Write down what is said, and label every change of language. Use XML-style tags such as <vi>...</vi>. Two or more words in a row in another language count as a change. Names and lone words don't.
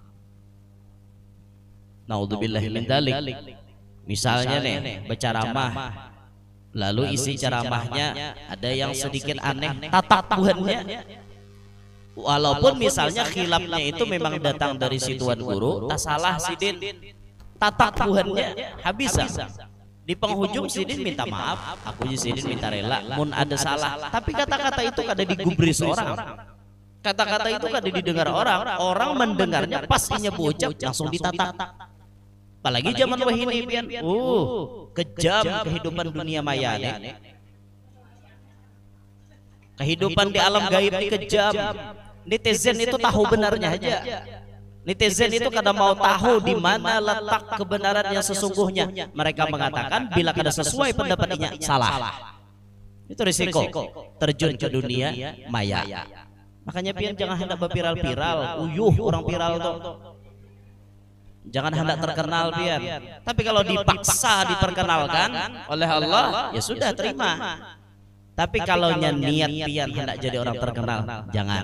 <ar>نعوذ بالله من ذلك.</ar> <id>Misalnya nih, berceramah, lalu isi ceramahnya ada yang sedikit aneh, tata Tuhannya. Walaupun misalnya khilafnya itu memang datang dari si tuan guru, tak salah sidin, tata Tuhannya habis.</id> <bjn>Di penghujung sidin minta maaf, aku sidin minta rela, mun ada salah. Tapi kata-kata itu kada digubris orang, kata-kata itu kada didengar orang. Orang mendengarnya pas inya bocap langsung ditata. Apalagi zaman wahini pian,</bjn> <id>kejam kehidupan dunia maya nih. Kehidupan di alam gaib ini kejam. Netizen itu tahu benarnya aja. Netizen itu kadang mau tahu di mana letak kebenaran yang sesungguhnya. Mereka mengatakan bila kada sesuai pendapatnya salah. Itu risiko terjun ke dunia maya. Makanya pian jangan hendak berviral-viral, orang viral tuh. Jangan hendak terkenal pian. Tapi kalau dipaksa diperkenalkan oleh Allah, ya sudah terima. Tapi kalau niat pian hendak jadi orang terkenal, jangan.</id>